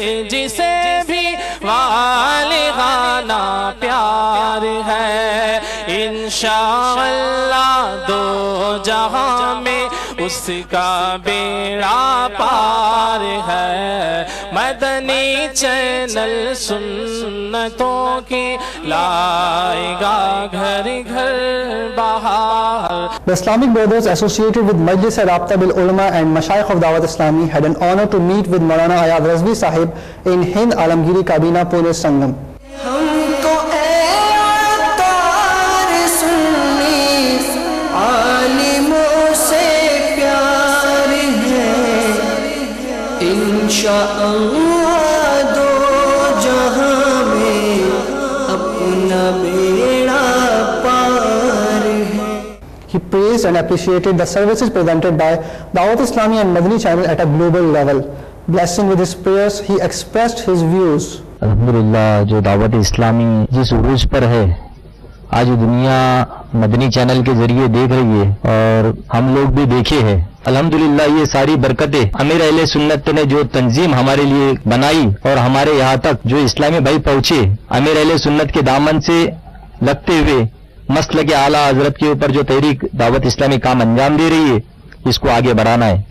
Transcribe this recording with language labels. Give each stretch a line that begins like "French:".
Urdu: جسے بھی والہانہ پیار ہے، انشاءاللہ دو جہاں میں اس کا بیڑا پار ہے، مدنی چینل سنتوں کی لائے گا گھر گھر بہار۔
English: The Islamic brothers associated with Majlis Rabta bil Ulama and Mashayikh of Dawat Islami had an honor to meet with Maulana Ayad Razvi Sahib in Hind Alamgiri Kabina, Pune Sangam.
Urdu: ہم کو اے عطار سنی عالموں سے پیار ہے، انشاءاللہ دو جہاں میں اپنا بیڑا پار ہے۔
English: He praised and appreciated the services presented by Dawat Islami and Madani channel at a global level. Blessing with his prayers, he expressed his views.
Urdu: الحمدللہ جو دعوت اسلامی جس عروج پر ہے آج دنیا مدنی چینل کے ذریعے دیکھ رہی ہے اور ہم لوگ بھی دیکھے ہیں. الحمدللہ یہ ساری برکتیں امیر اہل سنت نے جو تنظیم ہمارے لیے بنائی اور ہمارے یہاں تک جو اسلامی بھائی پہنچے، امیر اہل سنت کے دامن سے لگتے ہوئے مسلک اعلیٰ حضرت کے اوپر جو تحریک دعوت اسلامی کام انجام دے رہی ہے، اس کو آگے بڑھانا ہے.